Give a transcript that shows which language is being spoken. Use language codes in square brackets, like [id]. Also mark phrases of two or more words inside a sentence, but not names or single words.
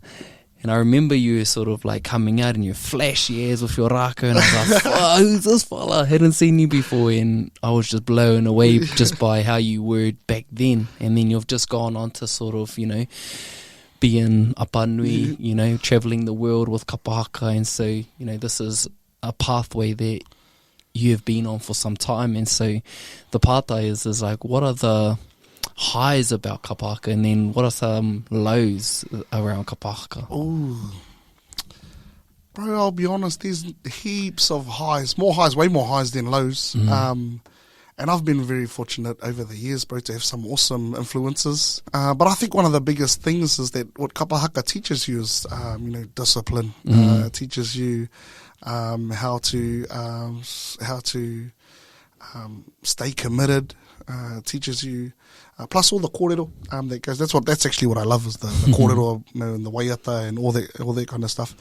[en] And I remember you sort of like coming out in your flashy airs with your raka, and I was like, who's this fella? I hadn't seen you before, and I was just blown away just by how you were back then. And then you've just gone on to sort of, being apanui, travelling the world with [mi] kapa haka. [en] And so, this is a pathway that you have been on for some time. And so the pātai is like, what are the highs about [mi] kapa haka, [en] and then what are some lows around [mi] kapa haka? [en] Oh, bro, I'll be honest, there's heaps of highs, way more highs than lows. And I've been very fortunate over the years, bro, to have some awesome influences. But I think one of the biggest things is that what [mi] kapa haka [en] teaches you is, discipline. Teaches you how to stay committed. Teaches you, plus all the kōrero that goes. That's actually what I love, is the kōrero and the waiata and all that kind of stuff.